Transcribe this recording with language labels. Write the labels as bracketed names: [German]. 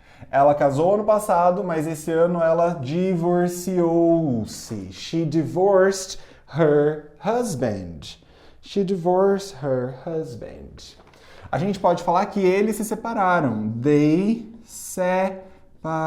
[Portuguese] Ela casou ano passado, mas esse ano ela divorciou-se. [English] She divorced her husband. She divorced her husband. [Portuguese] A gente pode falar que eles se separaram. [English] They separated.